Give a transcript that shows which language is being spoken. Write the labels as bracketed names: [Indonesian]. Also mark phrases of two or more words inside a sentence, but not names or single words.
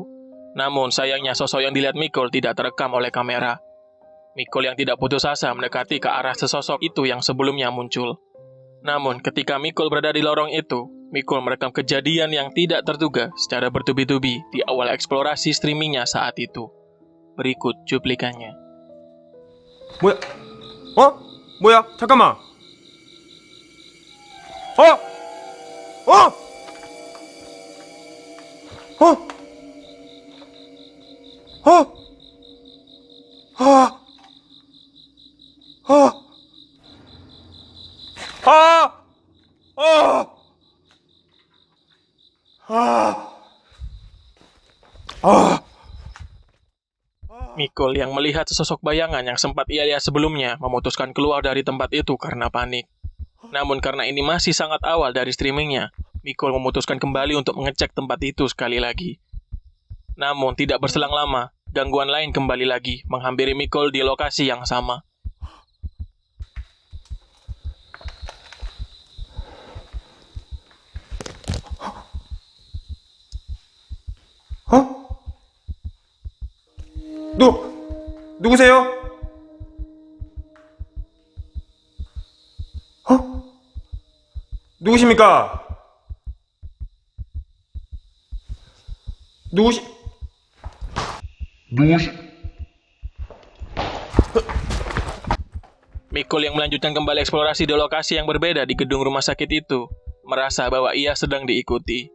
[Indonesian] Namun, sayangnya sosok yang dilihat Mikol tidak terekam oleh kamera. Mikol yang tidak putus asa mendekati ke arah sesosok itu yang sebelumnya muncul. Namun, ketika Mikol berada di lorong itu, Mikol merekam kejadian yang tidak terduga secara bertubi-tubi di awal eksplorasi streamingnya saat itu. Berikut cuplikannya. [Korean] 뭐야? 뭐야? 잠깐만. 어? 어? 어? 어? 아. 아. 아. 아. 아. [Indonesian] Mikol yang melihat sesosok bayangan yang sempat ia lihat sebelumnya memutuskan keluar dari tempat itu karena panik. Namun karena ini masih sangat awal dari streamingnya, Mikol memutuskan kembali untuk mengecek tempat itu sekali lagi. Namun tidak berselang lama, gangguan lain kembali lagi menghampiri Mikol di lokasi yang sama. 어? [Korean] 누구세요? 어? 누구십니까? 누구시? [Indonesian] Mikol yang melanjutkan kembali eksplorasi di lokasi yang berbeda di gedung rumah sakit itu, merasa bahwa ia sedang diikuti.